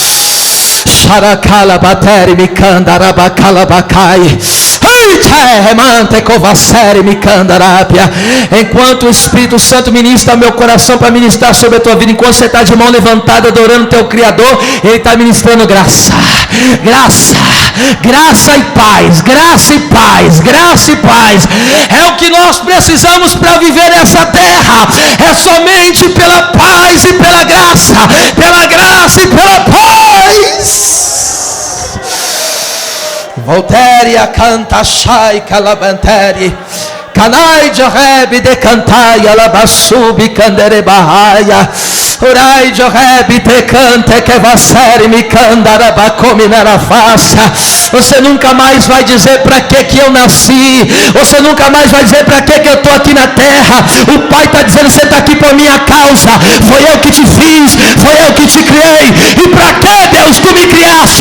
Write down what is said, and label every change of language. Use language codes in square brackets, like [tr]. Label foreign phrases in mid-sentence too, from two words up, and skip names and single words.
[pt] Enquanto o Espírito Santo ministra meu coração para ministrar sobre a tua vida, enquanto você está de mão levantada adorando o teu Criador, Ele está ministrando graça, graça, graça e paz, graça e paz, graça e paz. É o que nós precisamos para viver nessa terra. É somente pela paz e pela graça e pela paz. Volteria canta shai calabanteri canai jorebe de cantai alabasubi candere bahaya orai jorebe te cante que vassere me candara bacomi na face. Você nunca mais vai dizer para que eu nasci. Você nunca mais vai dizer para que eu estou aqui na terra. O Pai está dizendo, você está aqui por minha causa. Foi eu que te fiz, foi eu que te criei. E para que, Deus, tu me criaste?